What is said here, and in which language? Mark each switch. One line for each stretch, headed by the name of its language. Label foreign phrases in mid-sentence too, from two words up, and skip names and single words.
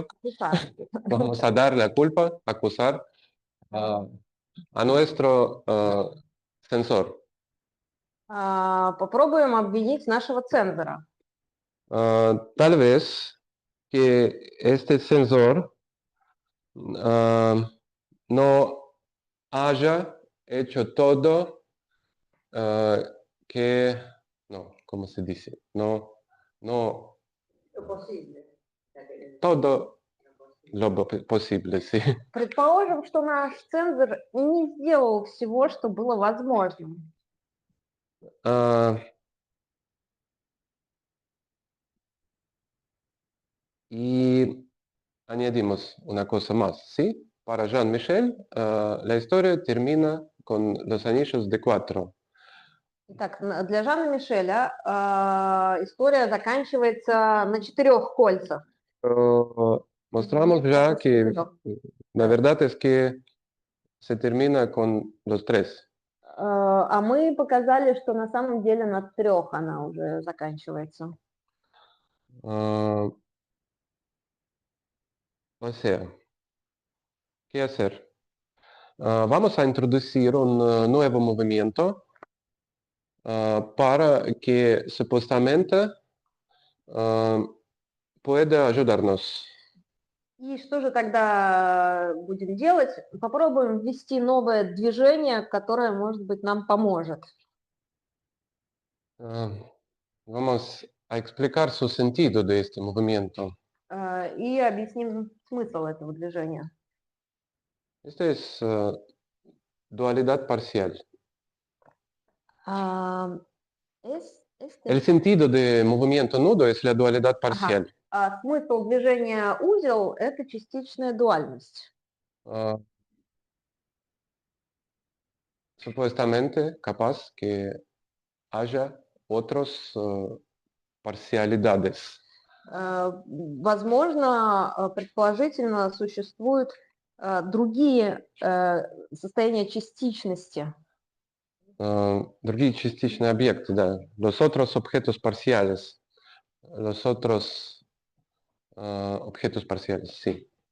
Spanish: Vamos a dar la culpa, acusar a nuestro censor.
Russian: Попробуем обвинить нашего цензора.
Spanish: Tal vez que este censor no haya hecho todo no, ¿cómo se dice? No, Lo posible. todo lo posible, sí.
Russian: Предположим, что наш цензор не сделал всего, что было возможным.
Spanish: Y añadimos una cosa más, ¿sí? Para Jean-Michel, la historia termina con los anillos de 4.
Russian: Итак, для Жана Мишеля история заканчивается на 4 кольцах.
Spanish: Mostramos ya que la verdad es que se termina con los 3.
Russian: А мы показали, что на самом деле на 3 она уже заканчивается.
Spanish: O sea, ¿qué hacer? Vamos a introducir un nuevo movimiento para que supuestamente pueda ayudarnos.
Russian: И что же тогда будем делать? Попробуем ввести новое движение, которое, может быть, нам поможет.
Spanish: Vamos a explicar su sentido de este movimiento.
Russian: И объясним смысл этого движения.
Spanish: Esta es dualidad parcial. El sentido de movimiento nudo es la dualidad parcial.
Russian: Смысл движения узел – это частичная дуальность.
Spanish: Supuestamente capaz que haya otras parcialidades.
Russian: Возможно, предположительно, существуют другие состояния частичности. Другие частичные объекты, да.
Spanish: Los otros objetos parciales. Los otros objetos parciales, sí.